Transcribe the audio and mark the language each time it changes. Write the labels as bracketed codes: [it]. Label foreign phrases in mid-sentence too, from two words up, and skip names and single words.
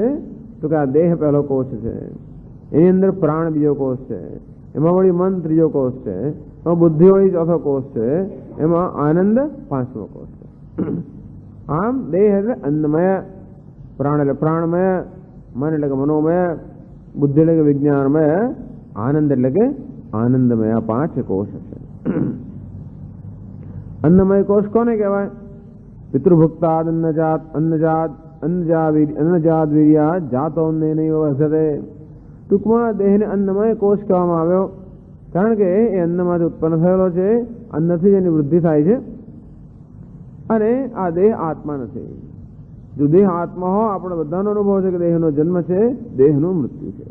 [gu] તો કે આ દેહ પહેલો કોષ છે, એની અંદર પ્રાણ બીજો કોષ છે, એમાં વળી મન ત્રીજો કોષ છે, એમાં બુદ્ધિ વળી ચોથો કોષ છે, એમાં આનંદ પાંચમો કોષ છે. આમ દેહ એટલે અન્નમય, પ્રાણ એટલે પ્રાણમય, મન એટલે કે મનોમય, બુદ્ધિ એટલે કે વિજ્ઞાનમય, આનંદ એટલે કે આનંદમય. 5 કોષ છે. અન્નમય કોષ કોને કહેવાય? [sa] पितृभुक्ताद अन्नजात वीर्यात जातोन्नेनैव वर्धते। [gu] ટૂંકમાં દેહને અન્નમય કોષ કહેવામાં આવ્યો, કારણ કે એ અન્નમાંથી ઉત્પન્ન થયેલો છે, અન્નથી જ એની વૃદ્ધિ થાય છે, અને આ દેહ આત્મા નથી. જો દેહ આત્મા હોય, આપણે બધાનો અનુભવ છે કે દેહનો જન્મ છે, દેહનું મૃત્યુ છે.